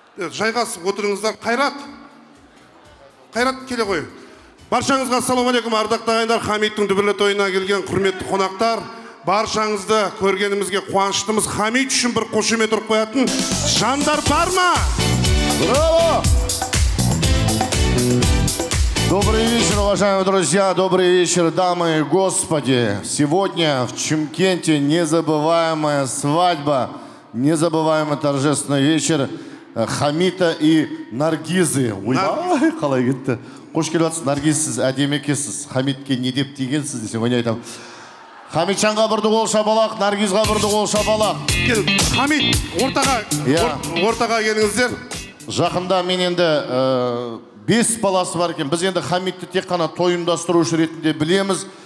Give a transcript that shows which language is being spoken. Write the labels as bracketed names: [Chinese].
[Kazakh] Жайғасып отырыңыздар. Қайрат келе ғой. Баршаңызға ассалаумағалейкум ардақты ағайындар, Хамиттің дүбірлі тойына келген құрметті қонақтар. Баршаңызды көргенімізге қуаныштымыз. Хамит үшін бір қошемет ұрып қоятын жандар бар ма? Браво! [Russian] Добрый вечер, уважаемые друзья, добрый вечер, дамы и господи. Сегодня в Чимкенте незабываемая свадьба, незабываемый торжественный вечер Хамита и Наргизы. [Kazakh] Ойбай, қалай кетті. Қош келіп жатсыз, Наргиз, сіз әдемі екенсіз. Хамитке не деп дегенсіз десең, ойнай айтамын. Хамитжанға бірді қол шапалақ, Наргизға бірді қол шапалақ. Хамит, ортаға келіңіздер. Жақында мен енді 5 баласы бар екен. Біз енді Хамитті тек қана той ұйымдастырушы ретінде білеміз.